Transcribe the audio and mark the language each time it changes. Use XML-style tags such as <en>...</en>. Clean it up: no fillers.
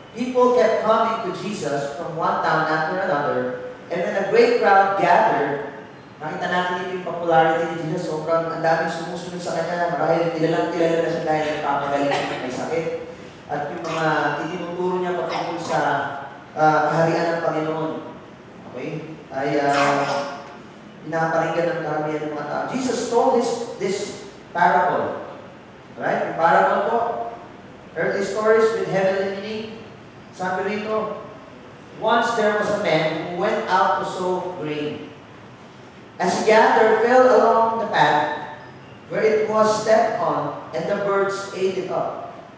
<en>People kept coming to Jesus from one town after another, and when a great crowd gathered,</en> <tl>nakita natin dito yung popularity ni Jesus. Sobrang ang daming sumusunod sa kanya. Marahil kilala na siya dahil nagpapagaling siya may sakit. At yung mga itinuturo niya patungkol sa kaharian ng Panginoon. Okay? Ay pinaparinggan ng karamihan ng mga tao.</tl> <en>Jesus told this parable. Right?</en> <tl>Yung parable po,</tl> <en>earthly stories with heavenly meaning.</en> <tl>Sabi rito,</tl> <en>once there was a man who went out to sow grain. As he gathered, fell along the path where it was stepped on, and the birds ate it up.</en>